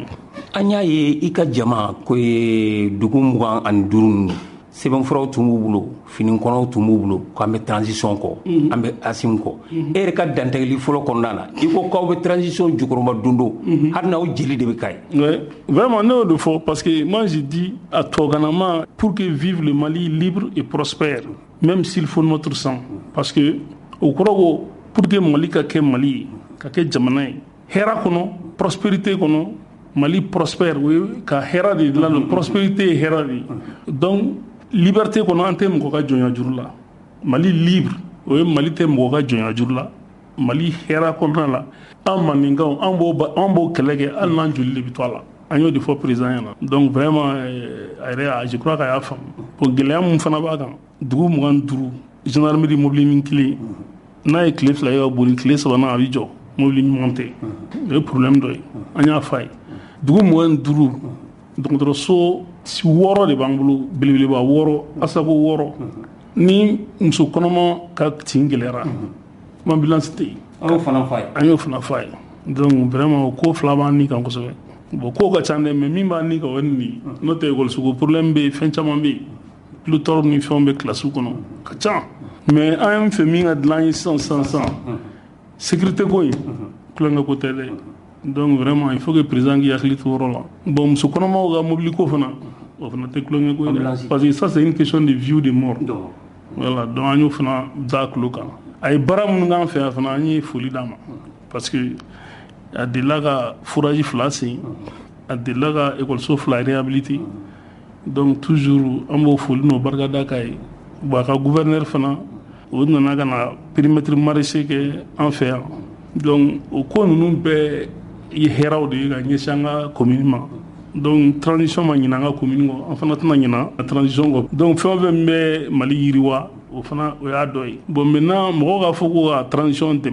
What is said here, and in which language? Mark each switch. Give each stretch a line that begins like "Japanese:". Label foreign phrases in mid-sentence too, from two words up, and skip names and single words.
Bambara: An y'a ye i ka jama ko ye dugu 25 ninnu sɛbɛnfuraw tun b'u bolo finikɔnɔw tun b'u bolo k'an bɛ transition kɔ an bɛ Assimi kɔ e yɛrɛ ka dantigɛli fɔlɔ kɔnɔna na i ko k'aw bɛ transition jukɔrɔma don hali n'aw jeli de bɛ k'a ye.
French: Vraiment
Bambara: ne y'o de fɔ
French: parce que moi je dis à tubabukanama pour que vive le Mali libre et prospère même s'il faut notre sang parce que
Bambara: o kɔrɔ ko
French: pour que Mali
Bambara: ka kɛ Mali ye ka kɛ jamana ye hɛrɛ kɔnɔ prospérité kɔnɔ Mali prospère o ye ka hɛrɛ de dilan prospérité ye hɛrɛ de ye
French: donc liberté
Bambara: kɔnɔ an tɛ mɔgɔ ka jɔnya juru la Mali libre o ye Mali tɛ mɔgɔ ka jɔnya juru la Mali hɛrɛ kɔnɔna la an maninkaw an b'o kɛlɛ kɛ hali n'an joli de bɛ to a la an y'o de fɔ président ɲɛna
French: donc vraiment
Bambara: a yɛrɛ
French: je crois que
Bambara: a y'a faamu bon gɛlɛya min fana b'a kan dugu 25 gendarmerie mobili min kelen n'a ye tile 2 ye ka boli tile 3nan a bɛ jɔ mobili ɲuman tɛ o ye problème dɔ ye an y'a f'a ye dugu 25 dɔgɔtɔrɔso 6 de b'an bolo belebeleba 6 asako 6 ni muso kɔnɔma ka tin gɛlɛyara ambulance tɛ yen an y'o fana f'a ye
French: donc vraiment
Bambara: o ko 2 b'an ni kan kosɛbɛ bon ko ka ca dɛ mais min b'an ni kan o ye nin ye n'o tɛ école ko problème bɛ yen fɛn caman bɛ yen plutôt ni fɛnw bɛ classe kɔnɔ ka ca mais an ye fɛ min ka dilan ye sisan sécurité ko in kulonkɛ ko tɛ dɛ
French: donc vraiment il faut que président
Bambara: k'i hakili to yɔrɔ la bon muso kɔnɔmaw ka mobili ko fana o fana tɛ kulonkɛ ko ye dɛ
French: parce que ça c'est une question de vie ou de mort voilà donc
Bambara: an y'o fana da tulo kan a ye baara minnu k'an fɛ yan fana an ye foli d'a ma
French: parce que
Bambara: a delila ka foraji 2 sen a delila ka école 2 réhabilité donc toujours an b'o foli n'o barikada k'a ye bon a ka gouverneur fana o nana ka na
French: périmètre maraîcher
Bambara: kɛ an fɛ yan donc o ko ninnu bɛɛ ye hɛrɛw de ye ka ɲɛsin an ka commune ma
French: donc transition
Bambara: ma ɲina an ka commune kɔ an fana tɛna ɲina a transition kɔ donc fɛn o fɛn bɛ Mali yiriwa o fana o y'a dɔ ye
French: bon maintenant
Bambara: mɔgɔw k'a fɔ ko ka transition